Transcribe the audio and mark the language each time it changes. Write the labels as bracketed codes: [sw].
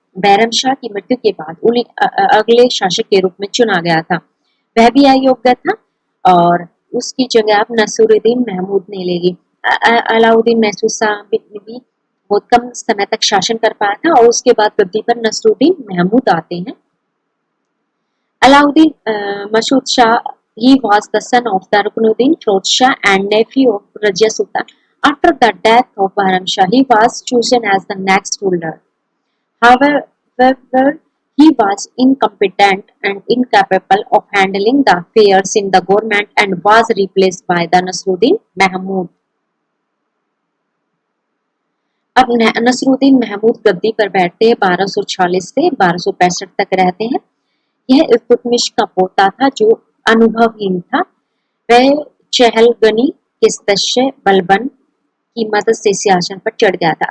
[hi] बहरम शाह की मृत्यु के बाद उन्हें अगले शासक के रूप में चुना गया था। वह भी अयोग्य था और उसकी जगह अब नसीरुद्दीन महमूद ने ले ली। अलाउद्दीन महसूद शाह भी बहुत कम समय तक शासन कर पाया था और उसके बाद गद्दी पर नसीरुद्दीन महमूद आते हैं। [en] Alauddin Masud Shah, he was the son of the Ruknuddin Firozh Shah and nephew of Rajia Sultan. After the death of Bahram Shah, he was chosen as the next ruler. However, he was incompetent and incapable of handling the affairs in the government and was replaced by the Nasiruddin Mahmud. [hi] अब नसीरुद्दीन महमूद गद्दी पर बैठते हैं, 1240 से 1265 तक रहते हैं। यह इल्तुतमिश का पोता था जो अनुभवहीन था। वह चहलगनी के सदस्य बलबन की मदद से सिंहासन पर चढ़ गया था।